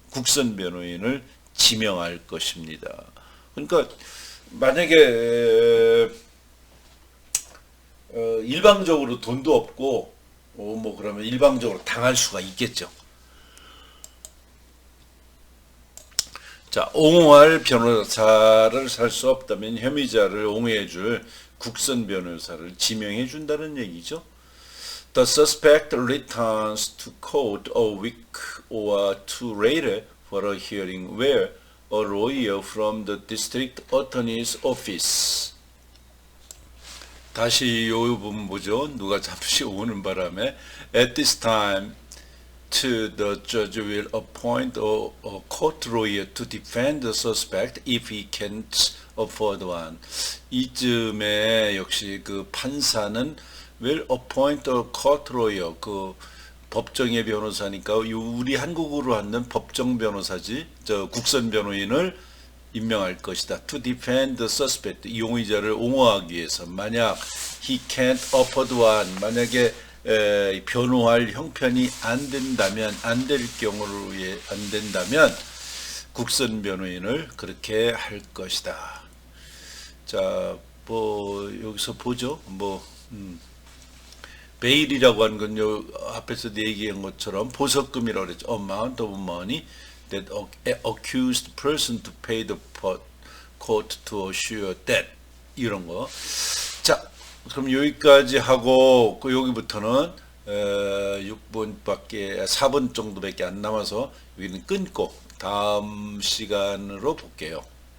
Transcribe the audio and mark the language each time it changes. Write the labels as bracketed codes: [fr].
[ko] 국선 변호인을 지명할 것입니다. 그러니까 만약에 일방적으로 돈도 없고 뭐 그러면 일방적으로 당할 수가 있겠죠. 자, 옹호할 변호사를 살 수 없다면 혐의자를 옹호해줄 국선 변호사를 지명해 준다는 얘기죠. [en] The suspect returns to court a week or two later for a hearing where a lawyer from the district attorney's office. [ko] 다시 요 부분 보죠. 누가 잠시 오는 바람에 [en] at this time the judge will appoint a court lawyer to defend the suspect if he can't afford one. [ko] 이쯤에 역시 그 판사는 [en] will appoint a court lawyer, [ko] 그 법정의 변호사니까 우리 한국으로 하는 법정 변호사지, 저 국선 변호인을 임명할 것이다. [en] To defend the suspect, [ko] 용의자를 옹호하기 위해서. 만약 [en] he can't afford one, [ko] 만약에 변호할 형편이 안 된다면, 안 될 경우에 안 된다면 국선 변호인을 그렇게 할 것이다. 자, 뭐 여기서 보죠. 베일이라고 하는 건요, 앞에서 얘기한 것처럼 보석금이라고 그랬죠. [en] Amount of money that accused person to pay the court to assure that, [ko] 이런 거. 자, 그럼 여기까지 하고 여기부터는 4분 정도밖에 안 남아서 여기는 끊고 다음 시간으로 볼게요.